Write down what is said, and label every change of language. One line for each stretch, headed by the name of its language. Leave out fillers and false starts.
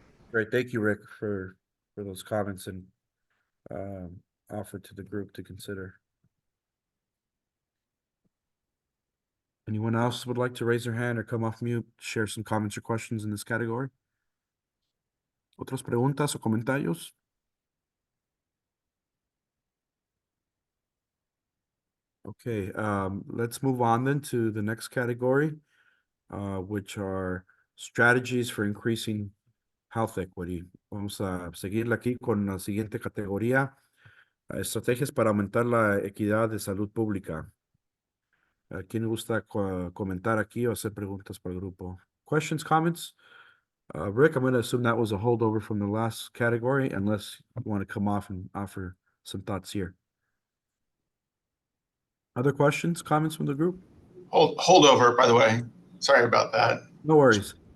English: Great, thank you, Rick, for those comments and offered to the group to consider. Anyone else would like to raise their hand or come off mute, share some comments or questions in this category?
Spanish: ¿Otras preguntas o comentarios?
English: Okay, let's move on then to the next category, which are strategies for increasing health equity.
Spanish: Vamos a seguirle aquí con la siguiente categoría, estrategias para aumentar la equidad de salud pública. ¿Quién gusta comentar aquí o hacer preguntas para el grupo?
English: Questions, comments? Rick, I'm going to assume that was a holdover from the last category, unless you want to come off and offer some thoughts here. Other questions, comments from the group? Holdover, by the way. Sorry about that. No worries.